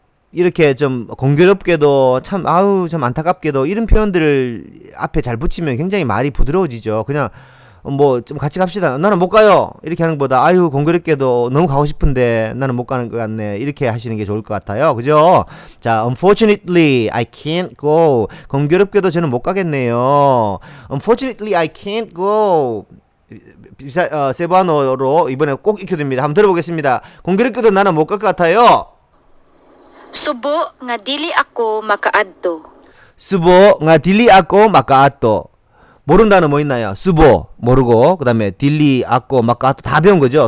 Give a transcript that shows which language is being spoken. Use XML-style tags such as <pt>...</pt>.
<ko>이렇게 좀 공교롭게도 참 안타깝게도 이런 표현들을 앞에 잘 붙이면 굉장히 말이 부드러워지죠. 그냥 뭐 좀 같이 갑시다. 나는 못 가요. 이렇게 하는 것보다 아유 공교롭게도 너무 가고 싶은데 나는 못 가는 것 같네. 이렇게 하시는 게 좋을 것 같아요. 그죠?</ko> <en>자, unfortunately I can't go.</en> <ko>공교롭게도 저는 못 가겠네요.</ko> <en>Unfortunately I can't go.</en> <ko>세부한어로 이번에 꼭 익혀둡니다. 한번 들어보겠습니다. 공교롭게도 나는 못 갈 것 같아요.</ko> <ceb>Subo nga dili ako makaadto. 수보 nga dili ako makaadto.</ceb> <ko>모르는 단어 뭐 있나요? 수보 모르고, 그 다음에 딜리, 아꼬, 마카토 다 배운 거죠.</ko>